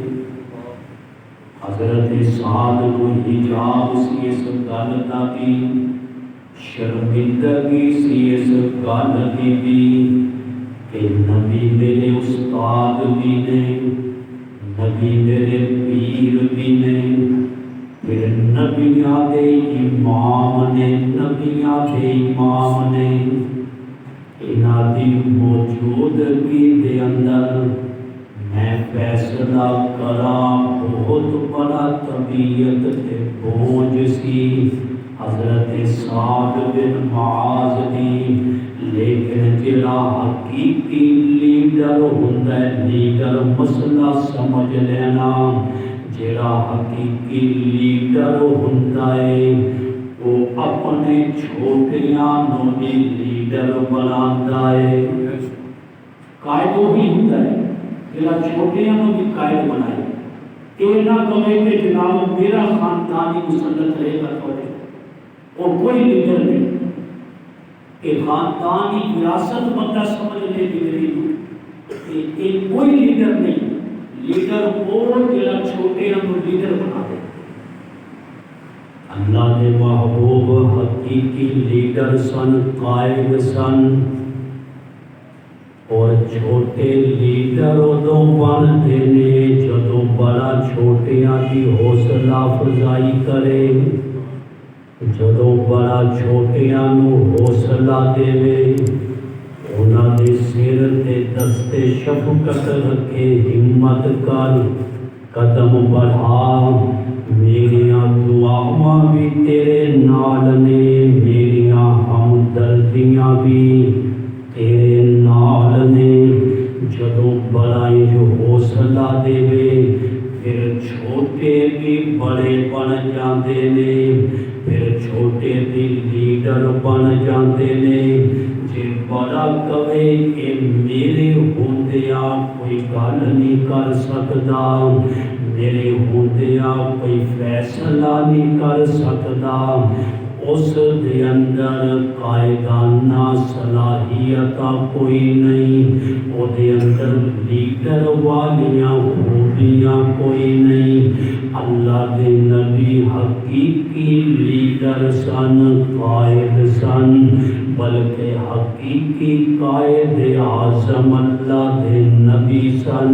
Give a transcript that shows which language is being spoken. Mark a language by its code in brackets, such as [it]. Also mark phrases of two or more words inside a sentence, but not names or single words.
[pa] حضرت سعد کو حجاب سی اس گل دا بھی، شرمندگی سی اس گل دی بھی کہ نبی میرے استاد بھی نے، نبی میرے پیر بھی نے، پھر نبیاں دے امام نے، نبیاں دے امام نے. انہاں دی موجودگی دے اندر میں فیصلہ کراں. بہت بڑا طبیعت تے بوجھ سی حضرت سعد بن معاذ دی، لیکن جڑا حقیقی لیڈر ہوندا ہے، لیڈر مسئلہ سمجھ لینا، جڑا حقیقی لیڈر ہوندا ہے [ur] وہ اپنے چھوٹیاں نو بھی لیڈر بناتا ہے. قائد وہی ہوتا ہے [pa] جڑا چھوٹیاں نو بھی قائد بنائے. [ur] یہ نہ کہے کہ جناب میرا خاندانی مسلط رہے گا تھوڑے، اور کوئی لیڈر نہیں. کہ خاندانی وراثت بندہ سمجھ لے میری کہ کوئی لیڈر نہیں. [pa] لیڈر وہ جڑا چھوٹے ہم لیڈر بنا دے. اللہ کے محبوب حقیقی لیڈر سن، قائد سن، اور چھوٹے لیڈر ادو بنتے نے جدو بڑا چھوٹیاں کی حوصلہ افزائی کرے، جدو بڑا چھوٹیاں نو حوصلہ دے، انہاں دے سر تے دستے شفقت رکھے، ہمت کر، قدم بڑھا، میریاں دعاواں بھی تیرے نال نے، میریاں ہمدردیاں بھی تیرے نال نے. جدو بڑائی جو حوصلہ دے پھر چھوٹے بھی بڑے بن جاندے نے، پھر چھوٹے بھی لیڈر بن جاندے نے. جے بڑا کہے کہ میرے ہوندیاں کوئی گل نہیں کر سکدا، میرے ہوندیاں کوئی فیصلہ نہیں کر سکدا، اس دے اندر قائدانہ صلاحیتاں کوئی نہیں، او دے اندر لیڈر والیاں خوبیاں کوئی نہیں. اللہ دے نبی حقیقی لیڈر سن، قائد سن، بلکہ حقیقی قائد اعظم اللہ دے نبی سن.